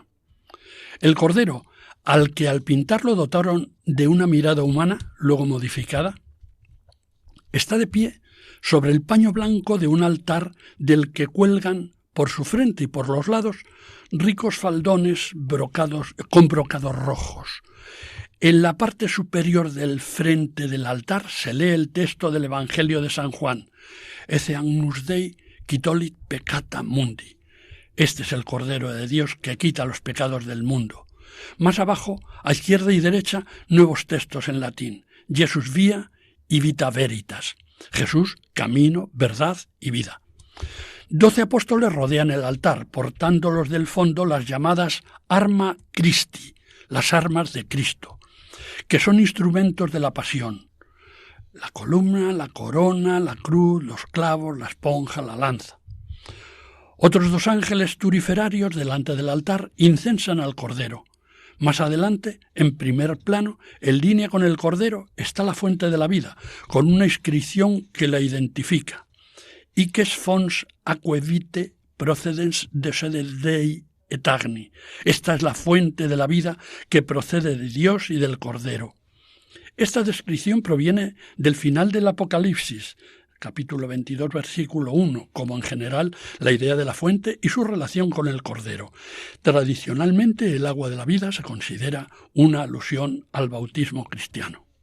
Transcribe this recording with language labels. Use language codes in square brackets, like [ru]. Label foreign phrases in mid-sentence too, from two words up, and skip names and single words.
[es] El Cordero, al que al pintarlo dotaron de una mirada humana, luego modificada, está de pie sobre el paño blanco de un altar del que cuelgan por su frente y por los lados ricos faldones con brocados rojos. En la parte superior del frente del altar se lee el texto del Evangelio de San Juan: [la] Ecce agnus Dei qui tollit peccata mundi. [es] Este es el Cordero de Dios que quita los pecados del mundo. Más abajo, a izquierda y derecha, nuevos textos en latín: [la] Jesus via y vita veritas. [es] Jesús, camino, verdad y vida. 12 apóstoles rodean el altar, portándolos del fondo las llamadas [la] arma Christi, [es] las armas de Cristo, que son instrumentos de la pasión: la columna, la corona, la cruz, los clavos, la esponja, la lanza. Otros 2 ángeles turiferarios delante del altar incensan al Cordero. Más adelante, en primer plano, en línea con el Cordero, está la fuente de la vida, con una inscripción que la identifica: [la] Iques fons aquae vitae procedens de sede Dei et agni. [es] Esta es la fuente de la vida que procede de Dios y del Cordero. Esta descripción proviene del final del Apocalipsis, capítulo 22, versículo 1, como en general la idea de la fuente y su relación con el Cordero. Tradicionalmente, el agua de la vida se considera una alusión al bautismo cristiano.